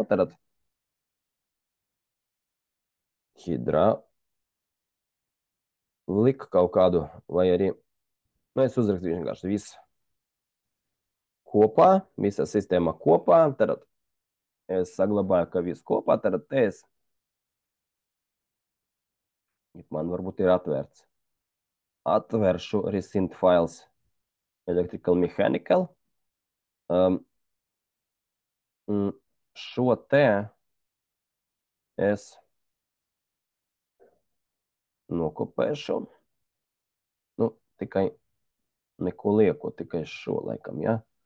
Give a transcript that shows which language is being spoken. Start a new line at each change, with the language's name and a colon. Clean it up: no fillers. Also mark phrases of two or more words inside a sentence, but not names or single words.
Latvian: Tad hidraulika kaut kādu, vai arī, es uzrakstīšu vienkārši visu kopā, visa sistēma kopā. Tad es saglabāju, ka viss kopā, tad es, man varbūt ir atvērts. Atvēršu
English: recent files electrical mechanical.
Latvian: Šo te es nokopēšu. Nu, tikai neko lieku, tikai šo laikam, ja?